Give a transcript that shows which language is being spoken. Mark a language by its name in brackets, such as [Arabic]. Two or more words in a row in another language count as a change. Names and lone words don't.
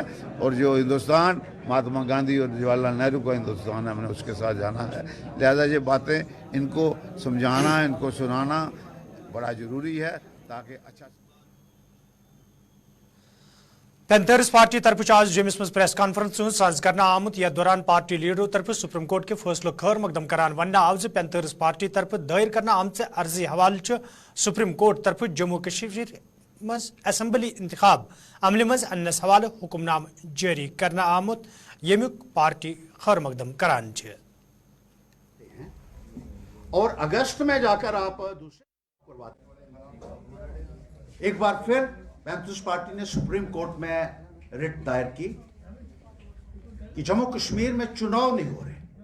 [Hindi] और जो हिंदुस्तान महात्मा गांधी और जवाहरलाल नेहरू का हिंदुस्तान है, हमने उसके साथ जाना है। लिहाजा ये बातें इनको समझाना, इनको सुनाना बड़ा जरूरी है, ताकि अच्छा। [Kashmiri] पैंथर्स पार्टी तरफ आज जमिस मज [English] press conference [Kashmiri] सांस करना आमुत यथ दौरान पार्टी लीडरों तरफ सुप्रीम कोर्ट के फैसलों खैर मकदम करान वन आव पैंथर्स पार्टी तरफ दायर करना आमचे अर्जी हवाले सुप्रीम कोर्ट तरफ जम्मू कश्मीर मज असम्बली इंतखाब अमले मज अन्नस हवाले हुक्मनाम जारी करना आमुत, यमुक पार्टी खैर मकदम करान। [Hindi] और अगस्त में जाकर आप दूसरे एक बार फिर पैंथर्स पार्टी ने सुप्रीम कोर्ट में रिट दायर की कि जम्मू कश्मीर में चुनाव नहीं हो रहे।